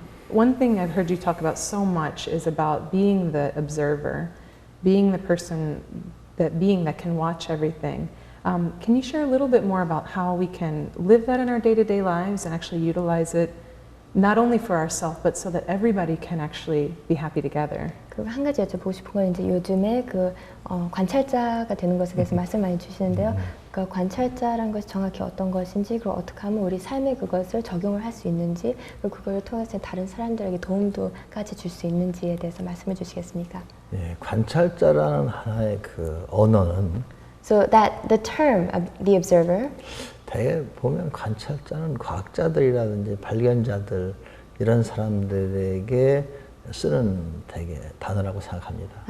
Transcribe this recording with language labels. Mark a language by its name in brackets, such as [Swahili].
[English] One thing I've heard you talk about so much is about being the observer, being the person, being that can watch everything. Can you share a little bit more about how we can live that in our day-to-day lives and actually utilize it not only for ourselves, but so that everybody can actually be happy together? [Korean] 그리고 한 가지 여쭤보고 싶은 건 이제 요즘에 관찰자가 되는 것에 대해서 말씀 많이 주시는데요. 그러니까 관찰자란 것이 정확히 어떤 것인지, 그리고 어떻게 하면 우리 삶에 그것을 적용을 할 수 있는지, 그리고 그걸 통해서 다른 사람들에게 도움도까지 줄 수 있는지에 대해서 말씀해 주시겠습니까? 예, 관찰자라는 하나의 그 언어는 [English] So that the term of the observer, [Korean] 대개 보면 관찰자는 과학자들이라든지 발견자들 이런 사람들에게 쓰는 되게 단어라고 생각합니다.